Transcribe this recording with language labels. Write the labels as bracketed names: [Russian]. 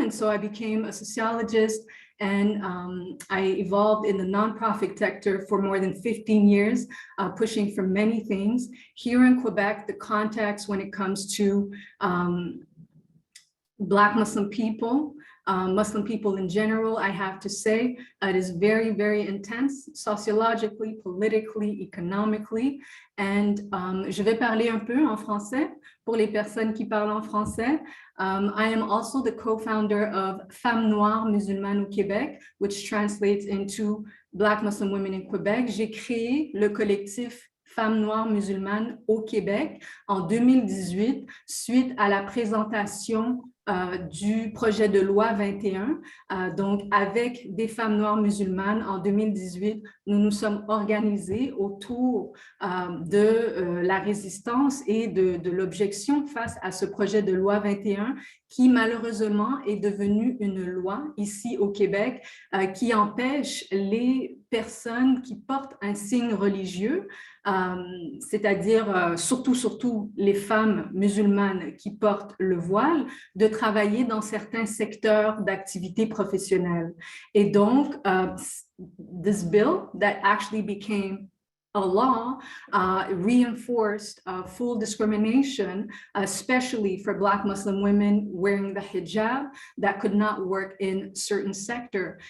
[English] And so I became a sociologist, and I evolved in the nonprofit sector for more than 15 years, pushing for many things. Here in Quebec, the context when it comes to Black Muslim people, Muslim people in general, I have to say, it is very intense, sociologically, politically, economically. And [French] je vais parler un peu en français pour les personnes qui parlent en français. [English] I am also the co-founder of Femmes Noires Musulmanes au Québec, which translates into Black Muslim Women in Quebec. [French] J'ai créé le collectif Femmes Noires Musulmanes au Québec en 2018, suite à la présentation du projet de loi 21. Donc, avec des femmes noires musulmanes, en 2018, nous nous sommes organisés autour de la résistance et de l'objection face à ce projet de loi 21 qui malheureusement est devenu une loi ici au Québec qui empêche les personnes qui portent un signe religieux, c'est-à-dire surtout les femmes musulmanes qui portent le voile, de travailler dans certains secteurs d'activité professionnelle. Et donc, [English] this bill that actually became a law reinforced full discrimination, especially for Black Muslim women wearing the hijab that could not work in certain sector.